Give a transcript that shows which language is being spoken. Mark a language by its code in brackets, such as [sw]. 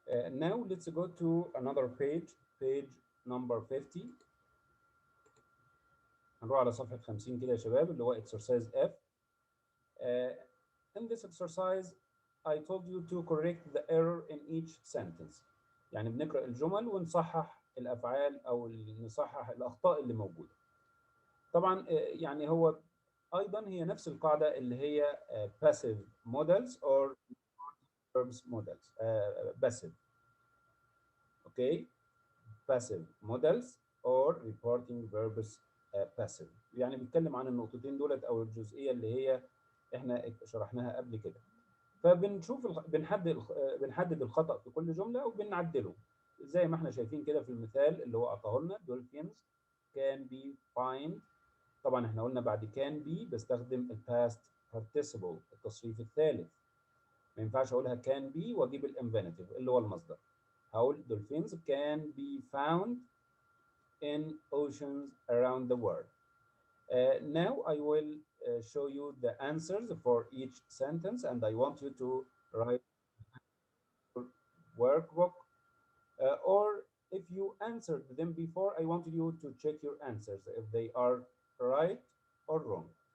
[en] Now let's go to another page number 50. [ar] هنروح على صفحة 50 كده يا شباب اللي هو exercise F. [en] In this exercise I told you to correct the error in each sentence. [ar] يعني بنقرأ الجمل ونصحح الأفعال أو نصحح الأخطاء اللي موجودة. طبعا يعني هو أيضا هي نفس القاعدة اللي هي [en] passive models or verbs models. passive. Okay. passive models or reporting verbs passive. [ar] يعني بيتكلم عن النقطتين دولت او الجزئيه اللي هي احنا شرحناها قبل كده. فبنشوف بنحدد الخطأ في كل جملة وبنعدله زي ما احنا شايفين كده في المثال اللي هو اعطاه لنا. [en] dolphins can be fined. [ar] طبعا احنا قلنا بعد [en] can be [ar] بستخدم الباست participle التصريف الثالث. ما ينفعش اقولها [en] can be [ar] واجيب الانفينيتيف اللي هو المصدر. هقول [en] dolphins can be found in oceans around the world. Now I will show you the answers for each sentence, and I want you to write workbook, or if you answered them before, I want you to check your answers if they are right or wrong.